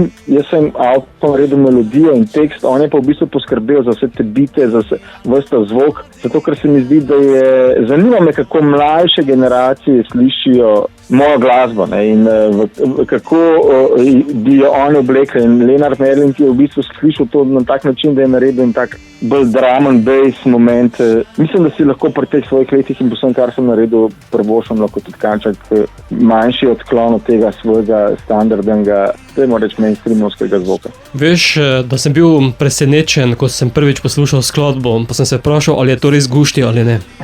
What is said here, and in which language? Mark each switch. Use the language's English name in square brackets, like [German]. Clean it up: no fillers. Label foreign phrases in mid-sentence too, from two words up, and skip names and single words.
[Slovenian] Jaz sem avtor naredil melodijo in tekst, on je pa v bistvu poskrbel za vse te bite, za vse ta zvok, zato ker se mi zdi, da je zanima me, kako mlajše generacije slišijo mojo glasbo, ne, in kako bi jo oni oblekli. In Lenart Merlin, ki je v bistvu slišal to na tak način, da je naredil in tak bolj [English] drum and bass [Slovenian] moment. Mislim, da si lahko pri teh svojih letih in posebno, kar sem naredil, prvošem lahko tudi kanček manjši odklon od tega svojega standardnega, temu reč mainstreamovskega zvoka. Veš, da sem bil presenečen, ko sem prvič poslušal skladbo, pa sem se vprašal, ali je to res Gušti ali ne.